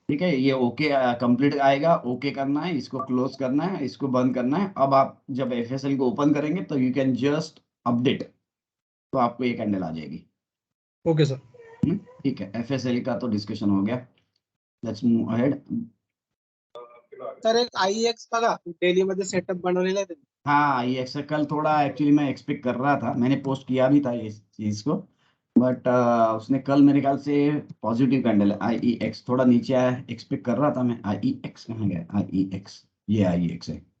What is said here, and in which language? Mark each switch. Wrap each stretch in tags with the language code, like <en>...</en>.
<hi>ठीक है, ये ओके कंप्लीट आएगा, ओके करना है, इसको क्लोज करना है, इसको बंद करना है। अब आप जब FSL को ओपन करेंगे तो यू कैन जस्ट अपडेट, तो आपको ये कैंडल आ जाएगी।</hi> <en>Okay sir.</en> <hi>ठीक है, FSL का तो डिस्कशन हो गया।</hi> <en>Let's move ahead.</en> <mr>सर एक IEX बघा डेली मध्ये सेटअप बनवलेला आहे त्यांनी.</mr> <hi>हाँ, ये एक्सेल कल थोड़ा एक्चुअली मैं एक्सपेक्ट कर रहा था, मैंने पोस्ट किया भी था इस चीज को, बट उसने कल मेरे ख्याल से पॉजिटिव कैंडल है। IEX थोड़ा नीचे आया, एक्सपेक्ट कर रहा था मैं। IEX कहाँ गया? IEX, ये IEX है।</hi>